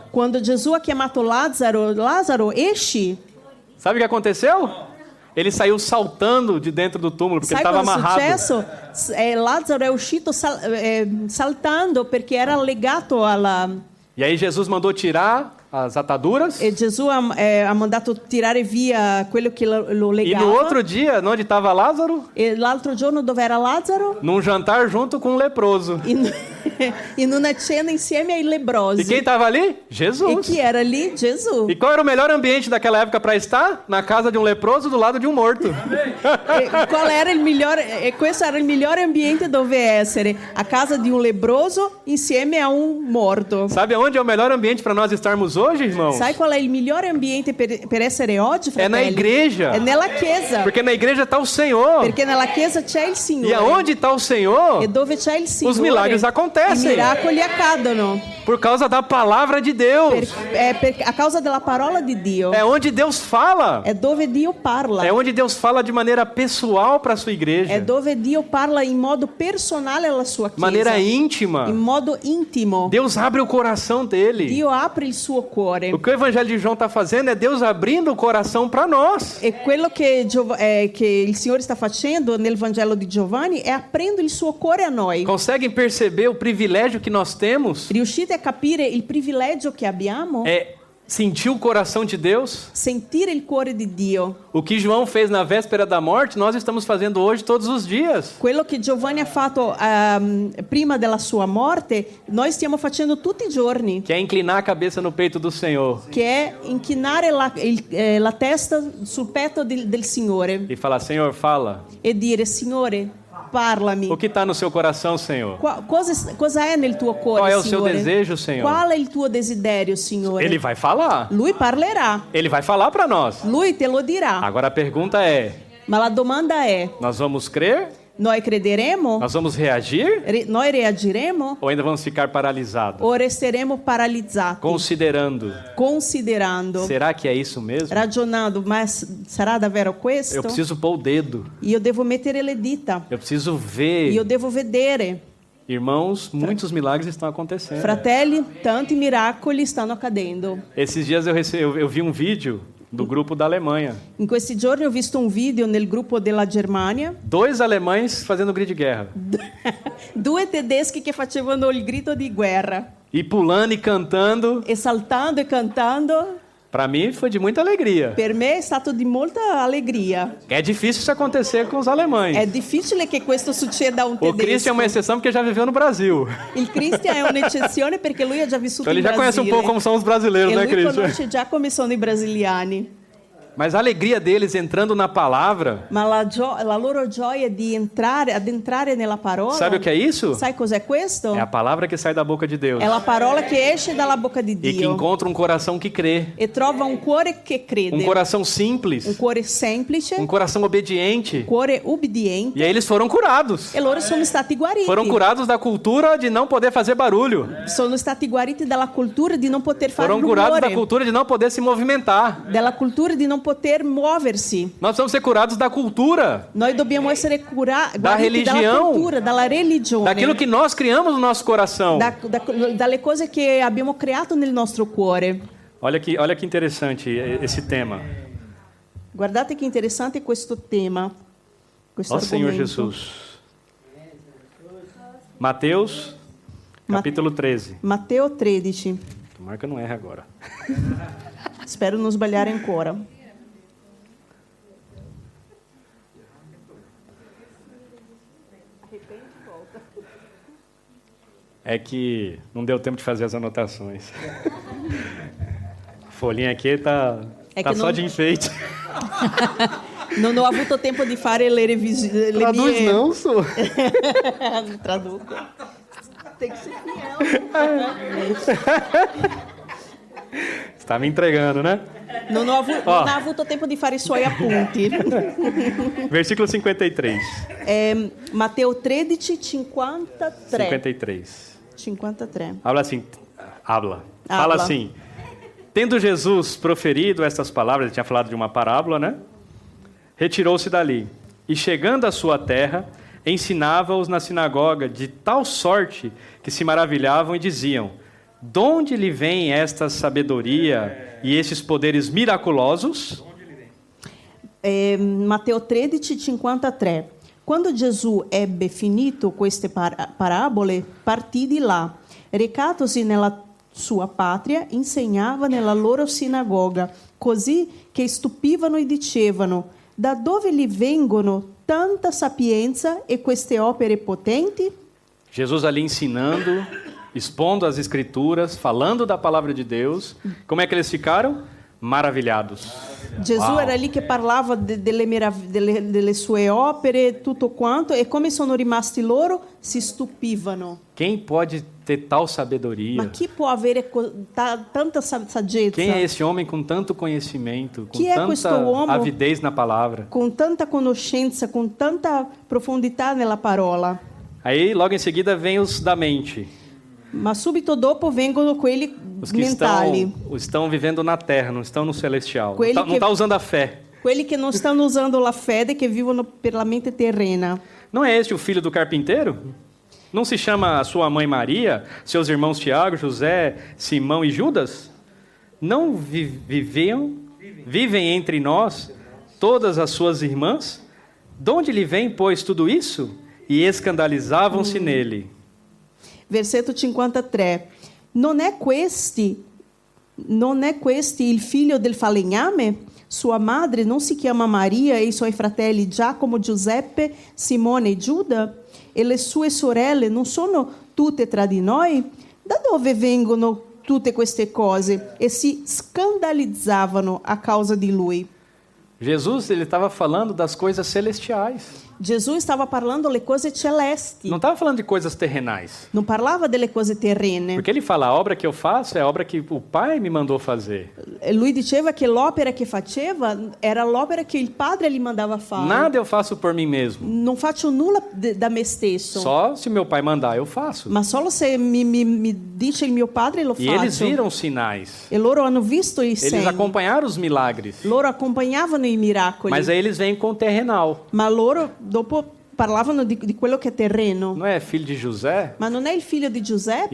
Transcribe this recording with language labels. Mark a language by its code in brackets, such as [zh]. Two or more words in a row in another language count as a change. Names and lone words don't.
[it] Quando Gesù ha chiamato Lazzaro, esci. [pt] Sabe o que aconteceu? Ele saiu saltando de dentro do túmulo porque [it] Sai [pt] ele estava [it] cosa è [pt] amarrado. [it] successo? Lazzaro è uscito saltando perché era legato alla... [pt] E aí Jesus mandou tirar as ataduras. [it] E Gesù ha mandato tirare via quello che lo [pt] E [it] legava. [pt] no outro dia, onde estava Lázaro? [it] E l'altro giorno dove era Lazzaro? [pt] Num jantar junto com um leproso. [it] In una cena insieme ai lebrosi. [pt] E quem estava ali? [it] E [pt] Jesus. [it] chi era lì? Gesù. [pt] E qual era o melhor ambiente daquela época para estar? Na casa de um leproso do lado de um morto. [it] E qual era il migliore? E questo era il migliore ambiente dove essere, a casa di un lebbroso insieme a un morto. [pt] Sabe aonde é o melhor ambiente para nós estarmos hoje, irmãos? [it] Sai qual è il migliore ambiente per essere oggi, [pt] É [it] fratelli? [pt] na igreja. [it] È nella chiesa. [pt] Porque na igreja está o Senhor. [it] Perché nella chiesa c'è il Signore. [pt] E aonde está o Senhor? [it] E dove c'è il Signore, [pt] Os milagres acontecem. [it] i miracoli accadono. [pt] Por causa da palavra de Deus. [it] A causa della parola di Dio. [pt] É onde Deus fala. [it] È dove Dio parla. [pt] É onde Deus fala de maneira pessoal para a sua [it] È [pt] igreja. [it] dove Dio parla in modo personale alla sua chiesa. [pt] Maneira íntima. [it] In modo intimo. [pt] Deus abre o coração dele. [it] Dio apre il suo cuore. [pt] O que o Evangelho de João está fazendo é Deus abrindo o coração para nós. [it] E quello che il Signore sta facendo nel Vangelo di Giovanni è aprendo il suo cuore a noi. [pt] Conseguem perceber o privilégio que nós temos? [it] Riuscite a capire il privilegio che abbiamo? [pt] É sentir o coração de Deus. [it] Sentire il cuore di Dio. [pt] O que João fez na véspera da morte, nós estamos fazendo hoje todos os dias. [it] Quello che Giovanni ha fatto prima della sua morte, noi stiamo facendo tutti i giorni. [pt] Que é inclinar a cabeça no peito do Senhor. [it] Che è inchinare la testa sul petto del Signore [pt] E falar: Senhor, fala. [it] e dire: Signore, Parlami. [pt] O que está no seu coração, Senhor? [it] Cosa è nel tuo cuore, [pt] Qual é o seu [it] Signore? [pt] desejo, Senhor? [it] Qual è il tuo desiderio, Signore? [pt] Ele vai falar. [it] Lui parlerà. [pt] Ele vai falar para nós. [it] Lui te lo dirà. [pt] Agora a pergunta é: [it] Ma la domanda è, [pt] nós vamos crer? [it] noi crederemo? [pt] Nós vamos reagir? [it] Noi reagiremo? [pt] Ou ainda vamos ficar paralisados? [it] O resteremo paralizzati? [pt] Considerando. Será que é isso mesmo? [it] Ragionando, mas sarà davvero questo? [pt] Eu preciso pôr o dedo. [it] Io devo mettere le dita. [pt] Eu preciso ver. [it] Io devo vedere. [pt] Irmãos, muitos milagres estão acontecendo. [it] Fratelli, tanti miracoli stanno accadendo. [pt] Esses dias eu vi um vídeo do grupo da Alemanha. [it] In questi giorni ho visto un video nel gruppo della Germania. [pt] 2 alemães fazendo grito de guerra. [it] 2 tedeschi che facevano il grido di guerra. [pt] E pulando e cantando. [it] E saltando e cantando. [pt] Para mim foi de muita alegria. [it] Per me è stato di molta allegria. [pt] É difícil isso acontecer com os alemães. [it] È difficile che questo succeda a un O tedesco. [pt] Christian é uma exceção porque já viveu no Brasil. [it] Il Christian è un'eccezione perché lui ha già vissuto [pt] Então ele [it] in [pt] já conhece [it] Brasile. [pt] um pouco como são os brasileiros, [it] E [pt] né, [it] lui [pt] Christian? [it] conosce già come sono i brasiliani. [pt] Mas a alegria deles entrando na palavra. [it] Ma la loro gioia di entrare nella parola. [pt] Sabe o que é isso? [it] Sai cos'è questo? [pt] É a palavra que sai da boca de Deus. [it] È la parola che esce dalla bocca di [pt] E que [it] Dio. [pt] encontra um coração que crê. [it] E trova un cuore che crede. [pt] Um coração [it] Un [pt] simples. [it] cuore semplice. [pt] Um coração obediente. [it] Cuore ubbidiente. [pt] E aí eles foram curados. [it] E loro sono stati guariti. [pt] Foram curados da cultura de não poder fazer barulho. [it] Sono stati guariti dalla cultura di non poter fare [pt] Foram curados da [it] rumore. [pt] cultura de não poder se movimentar. [it] Dalla cultura di non poter muoversi. [pt] Nós precisamos ser curados da cultura. [it] Noi dobbiamo essere guariti [pt] religião. [it] dalla cultura, dalla religione. [pt] Daquilo que nós criamos no nosso coração. [it] Dalle cose che abbiamo creato nel nostro cuore. [pt] Olha que interessante esse tema. [it] Guardate che interessante questo tema. Questo [pt] Ó Senhor [it] argomento. [pt] Jesus. Mateus, capítulo 13. [it] Matteo 13. [pt] Tomara que eu não erre agora. [it] Spero non sbagliare ancora. [pt] É que não deu tempo de fazer as anotações. A folhinha aqui tá só de enfeite. [it] Non ho avuto tempo di fare le revisioni. [pt] Traduz não, sou. Traduco. Tem que ser fiel. Você tá me entregando, né? [it] Non ho avuto tempo di fare i suoi appunti. [pt] Versículo 53. [it] Matteo 13, 53. [pt] 53. [it] 53. [pt] Fala [es] Habla. [pt] assim. Tendo Jesus proferido estas palavras, ele tinha falado de uma parábola, né? Retirou-se dali. E chegando à sua terra, ensinava-os na sinagoga de tal sorte que se maravilhavam e diziam: de onde lhe vem esta sabedoria e estes poderes miraculosos? [it] Matteo 13, 53. Quando Gesù ebbe finito queste parabole, partì di là. Recatosi nella sua patria, insegnava nella loro sinagoga, così che stupivano e dicevano: da dove gli vengono tanta sapienza e queste opere potenti? [pt] Jesus ali ensinando, expondo as escrituras, falando da palavra de Deus. Como é que eles ficaram? Maravilhados. [it] Gesù era lì che parlava delle sue opere, tutto quanto, e come sono rimasti loro? Si stupivano. [pt] Quem pode ter tal sabedoria? [it] Ma chi può avere tanta saggezza? [pt] Quem é esse homem com tanto conhecimento, com [it] Chi è questo [pt] tanta [it] uomo [pt] avidez na palavra? [it] con tanta conoscenza, con tanta profondità nella parola? [pt] Aí, logo em seguida, vem os da mente. [it] Ma subito dopo vengono quelli [pt] Os que [it] mentali, [pt] estão vivendo na terra, não estão no celestial. [it] Quelli [pt] Não [it] che- [pt] está usando a fé. [it] quelli che non stanno usando la fede, che vivono per la mente terrena. [pt] Não é este o filho do carpinteiro? Não se chama a sua mãe Maria, seus irmãos Tiago, José, Simão e Judas? Não vivem entre nós todas as suas irmãs? De onde lhe vem, pois, tudo isso? E escandalizavam-se nele. [it] Versetto 53. Non è questi il figlio del falegname? Sua madre non si chiama Maria e i suoi fratelli Giacomo, Giuseppe, Simone e Giuda? E le sue sorelle non sono tutte tra di noi? Da dove vengono tutte queste cose? E si scandalizzavano a causa di lui. [pt] Jesus ele estava falando das coisas celestiais. [it] Gesù stava parlando le cose celesti, [pt] Não estava falando de coisas terrenais. [it] non parlava delle cose terrene. [pt] Porque ele fala, a obra que eu faço é a obra que o Pai me mandou fazer. [it] Lui diceva che l'opera che faceva era l'opera che il padre gli mandava fare. [pt] Nada eu faço por mim mesmo. [it] Non faccio nulla da me stesso, [pt] Só se meu Pai mandar, eu faço. [it] ma solo se mi dice il mio padre lo [pt] E eles [it] faccio. [pt] viram os sinais. [it] E loro hanno visto i [pt] Eles [it] segni, [pt] acompanharam os milagres. [it] loro accompagnavano i miracoli, [pt] Mas aí eles vêm com o terrenal. [it] ma loro dopo parlavano di quello che è terreno. [pt] Não é filho de José [it] Ma non è il figlio di Giuseppe